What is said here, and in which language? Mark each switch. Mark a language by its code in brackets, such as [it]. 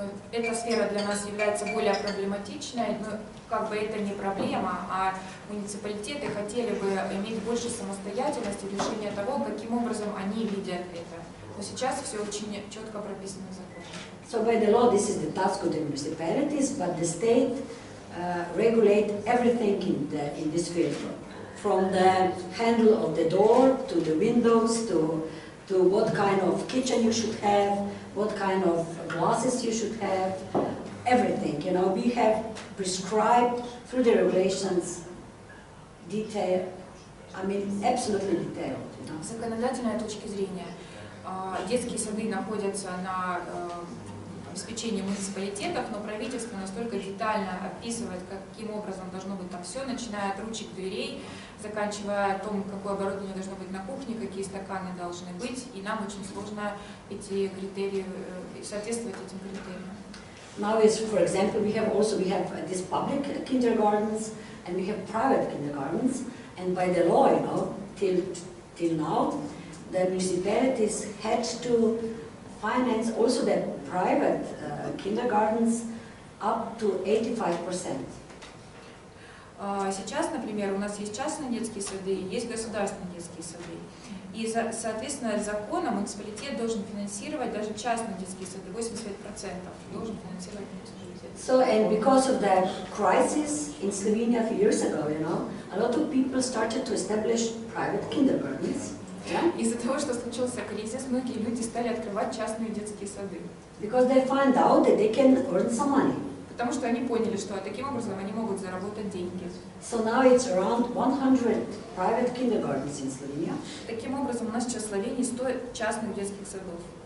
[ru] Эта сфера для нас является более проблематичной, но как бы это не проблема, а муниципалитеты хотели бы иметь больше самостоятельности в решении того, каким образом они видят это. Но сейчас все очень четко прописано в законе. [en] So by the law, this is the task of the municipalities, but the state regulate everything in this field, from the handle of the door to the windows to what kind of kitchen you should have, what kind of glasses you should have, everything. You know, we have prescribed through the regulations detail. I mean, absolutely detailed. You know. [ru] С законодательной точки зрения, детские сады находятся на обеспечении муниципалитетов, но правительство настолько детально описывает, каким образом должно быть там все, начиная от ручек дверей, заканчивая том, какое оборудование должно быть на кухне, какие стаканы должны быть, и нам очень сложно эти критерии, соответствовать этим критериям. [en] Now is, for example, we have these public kindergartens and we have private kindergartens, and by the law, you know, till now, the municipalities had to finance also the private kindergartens up to 85%. [ru] Сейчас, например, у нас есть частные детские сады, есть государственные детские сады. И, соответственно, законом муниципалитет должен финансировать даже частные детские сады, 85% должен финансировать муниципалитет. [en] So, and because of the crisis in Slovenia a few years ago, you know, a lot of people started to establish private kindergartens. Yeah? [ru] Из-за того, что случился кризис, многие люди стали открывать частные детские сады. [en] Because they find out that they can earn some money. [ru] Потому что они поняли, что таким образом они могут заработать деньги. [en] So now it's around 100 private kindergartens in Slovenia. [ru] Таким образом, у нас сейчас в Словении 100 частных детских садов.